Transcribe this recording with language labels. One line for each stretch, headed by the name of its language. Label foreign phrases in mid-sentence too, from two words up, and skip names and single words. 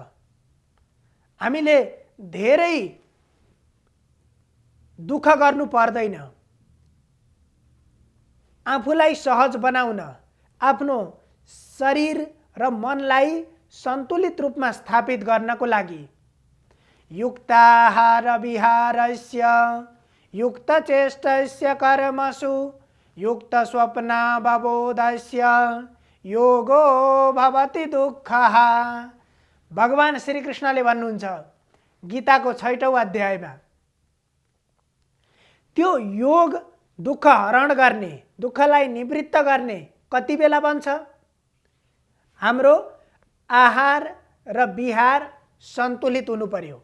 Nepali: हामीले धेरै दुःख गर्नु पर्दैन। आफूलाई सहज बनाउन, आफ्नो शरीर र मनलाई सन्तुलित रूपमा स्थापित गर्नको लागि
Sanskrit: युक्ताहार विहारस्य युक्तचेष्टस्य कर्मसु युक्तस्वप्नावबोधस्य योगो भवति दुःखः।
Nepali: भगवान श्री कृष्णले भन्नुहुन्छ गीताको 6औं अध्यायमा, त्यो योग दुःख हरण गर्ने, दुःखलाई निवृत्त गर्ने कति बेला बन्छ? हाम्रो आहार र विहार सन्तुलित हुनु पर्यो।